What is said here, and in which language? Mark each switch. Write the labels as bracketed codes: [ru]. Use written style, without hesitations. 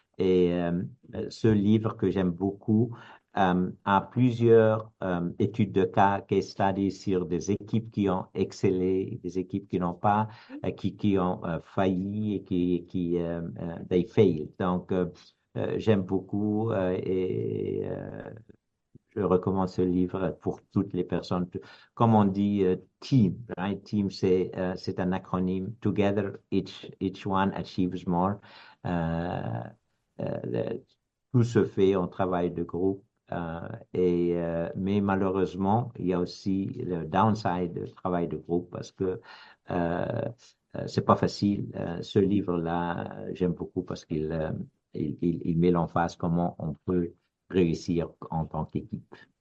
[fr] Et ce livre que j'aime beaucoup a plusieurs études de cas, case studies sur des équipes qui ont excellé, des équipes qui n'ont pas, qui ont failli et [en] they failed. [fr] Donc, j'aime beaucoup et je recommande ce livre pour toutes les personnes. Comme on dit, team, right? Team, c'est un acronyme. [en] Together, each one achieves more. [fr] Euh, tout se fait en travail de groupe. Mais malheureusement, il y a aussi le downside du travail de groupe parce que c'est pas facile. Ce livre-là, j'aime beaucoup parce qu'il met l'emphase comment on peut réussir en tant qu'équipe,